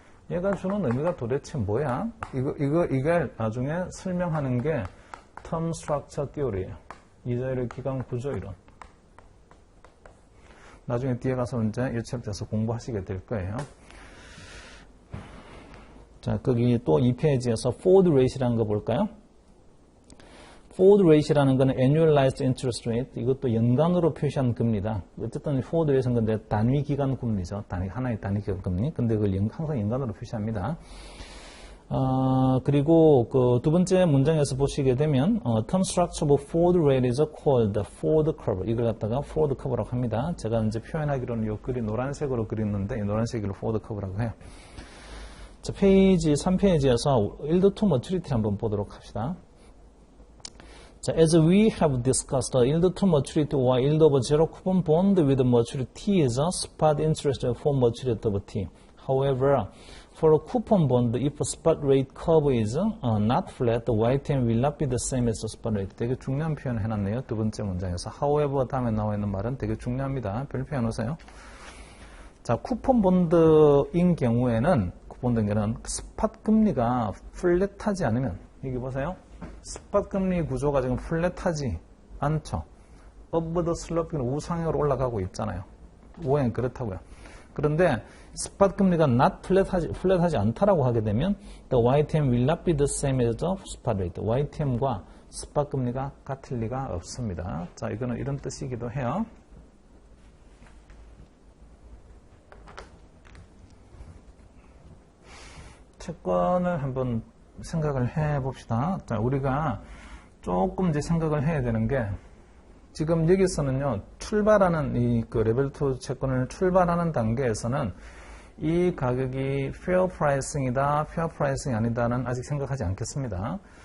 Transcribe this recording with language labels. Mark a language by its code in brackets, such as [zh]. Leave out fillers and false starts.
[ko] 얘가 주는 의미가 도대체 뭐야? 이걸 나중에 설명하는 게 [en] term structure theory예요. [ko] 이자율의 기간 구조 이론. 나중에 뒤에 가서 이제 이 챕터에서 공부하시게 될 거예요. 자, 거기 또 이 페이지에서 forward rate이라는 거 볼까요? [en] forward rate [ko] 이라는 거는 [en] annualized interest rate. [ko] 이것도 연간으로 표시한 금리다. 어쨌든 forward rate는 근데 단위 기간 금리죠. 하나의 단위 기간 금리. 근데 그걸 항상 연간으로 표시합니다. 그리고 그 두 번째 문장에서 보시게 되면 [en] term structure of forward rate is called the forward curve. [ko] 이걸 갖다가 forward curve라고 합니다. 제가 이제 표현하기로는 요 글이 노란색으로 그렸는데 이 노란색으로 forward curve라고 해요. 자, 페이지 3페이지에서 yield to maturity를 한번 보도록 합시다. [en] 자, as we have discussed, yield to maturity or yield of zero coupon bond with maturity T is a spot interest for maturity of T. However, for a coupon bond, if a spot rate curve is not flat, the YTM will not be the same as the spot rate. [ko] 되게 중요한 표현을 해놨네요. 두 번째 문장에서. However 다음에 나와 있는 말은 되게 중요합니다. 별표 해놓으세요. 자, 쿠폰 본드인 경우에는 스팟 금리가 플랫하지 않으면, 여기 보세요. 스팟 금리 구조가 지금 플랫하지 않죠. [en] Up the slope, [ko] 우상향으로 올라가고 있잖아요. 모양이 그렇다고요. 그런데 스팟 금리가 not 플랫하지 않다라고 하게 되면 [en] the YTM will not be the same as the spot rate. [ko] YTM과 스팟 금리가 같을 리가 없습니다. 자, 이거는 이런 뜻이기도 해요. 채권을 한번 생각을 해 봅시다. 자, 우리가 조금 이제 생각을 해야 되는 게 지금 여기서는요, 출발하는 그 레벨 2 채권을 출발하는 단계에서는 이 가격이 페어 프라이싱이다, 페어 프라이싱이 아니다는 아직 생각하지 않겠습니다.